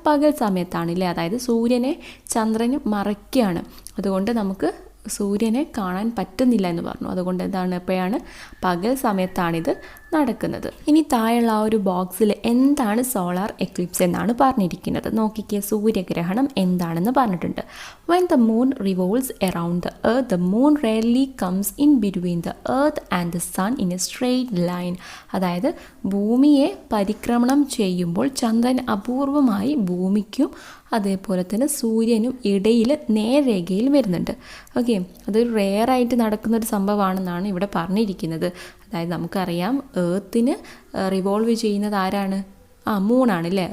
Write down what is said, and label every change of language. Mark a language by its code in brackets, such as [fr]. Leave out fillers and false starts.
[ml] പകൽ സമയത്താണ് ഇല്ലേ, അതായത് സൂര്യനെ ചന്ദ്രന് മറയ്ക്കുകയാണ്. അതുകൊണ്ട് നമുക്ക് സൂര്യനെ കാണാൻ പറ്റുന്നില്ല എന്ന് പറഞ്ഞു. അതുകൊണ്ട് എന്താണ്, എപ്പോഴാണ്? പകൽ സമയത്താണിത് നടക്കുന്നത്. ഇനി താഴെയുള്ള ആ ഒരു ബോക്സിൽ എന്താണ് സോളാർ എക്ലിപ്സ് എന്നാണ് പറഞ്ഞിരിക്കുന്നത്. നോക്കിക്കേ, സൂര്യഗ്രഹണം എന്താണെന്ന് പറഞ്ഞിട്ടുണ്ട്. [en] When the moon revolves around the earth, the moon rarely comes in between the earth and the sun in a straight line. [ml] അതായത് ഭൂമിയെ പരിക്രമണം ചെയ്യുമ്പോൾ ചന്ദ്രൻ അപൂർവമായി ഭൂമിക്കും അതേപോലെ തന്നെ സൂര്യനും ഇടയിൽ നേർരേഖയിൽ വരുന്നുണ്ട്. ഓക്കെ, അതൊരു റെയറായിട്ട് നടക്കുന്നൊരു സംഭവമാണെന്നാണ് ഇവിടെ പറഞ്ഞിരിക്കുന്നത്. അതായത് നമുക്കറിയാം ഏർത്തിന് റിവോൾവ് ചെയ്യുന്നത് ആരാണ്? മൂണാണ് അല്ലേ.